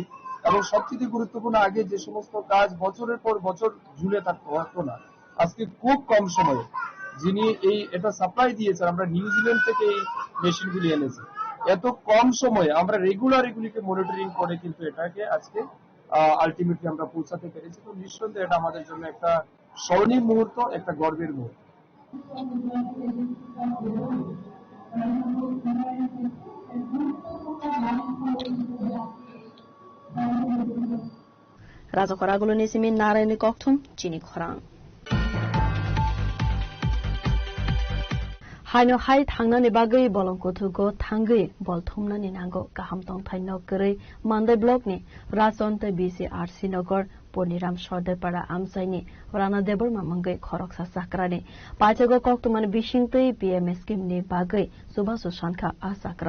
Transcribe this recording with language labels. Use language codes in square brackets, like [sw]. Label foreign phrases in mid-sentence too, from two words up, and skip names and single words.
[bn] এবং সবচেয়ে গুরুত্বপূর্ণ, আগে যে সমস্ত কাজ বছরের পর বছর ঝুলে থাকতে হতো না, আজকে খুব কম সময়ে যিনি এটা সাপ্লাই দিয়েছেন, আমরা নিউজিল্যান্ড থেকে এই মেশিনগুলি এনেছি, এত কম সময়ে আমরা রেগুলার এগুলিকে মনিটরিং করে কিন্তু এটাকে আজকে আলটিমেটলি আমরা পৌঁছাতে পেরেছি। তো নিঃসন্দেহে এটা আমাদের জন্য একটা স্মরণীয় মুহূর্ত, একটা গর্বের মুহূর্ত। [trp] Rajakhoraguluni simi narayni kokthum chini khorang. Haino hai thangnani bagui bolongkothugo thanggui bolthumnani nango kaham tongthai nokgri Mandai block ni Rajonte BCRC Nogor Poniram Sordepara Amsaini Rana Deborma mangai khoroksa sakrani pachago koktumani bishingtui [en] PMS scheme [trp] ni bagui Subhasu Shankha asakra.